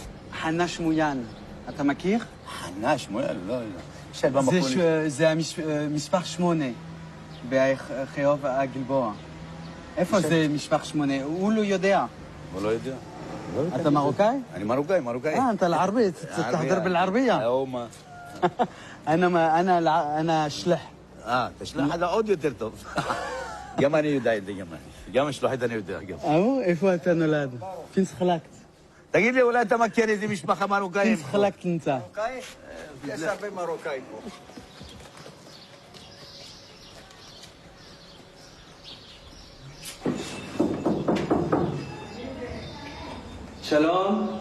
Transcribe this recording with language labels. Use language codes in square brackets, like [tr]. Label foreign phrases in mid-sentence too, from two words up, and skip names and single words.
[he] חנה שמויאן. אתה מכיר? חנה שמויאן? לא. יושב במקום. זה מספר 8 בחיוב הגלבוע. איפה זה מספר 8? הוא לא יודע. הוא לא יודע. אתה מרוקאי? אני מרוקאי. [ar] انت العربي تحضر بالعربيه. هما انا شلح. تشلح هذا [he] עוד יותר טוב. גם אני יודע את זה, גם השלוחית אני יודע. איפה אתה נולד? פינס חלקת. תגיד לי, אולי אתה מכיר איזה משפחה מרוקאים? פינס חלקת נמצא. מרוקאי? יש הרבה מרוקאים פה. שלום.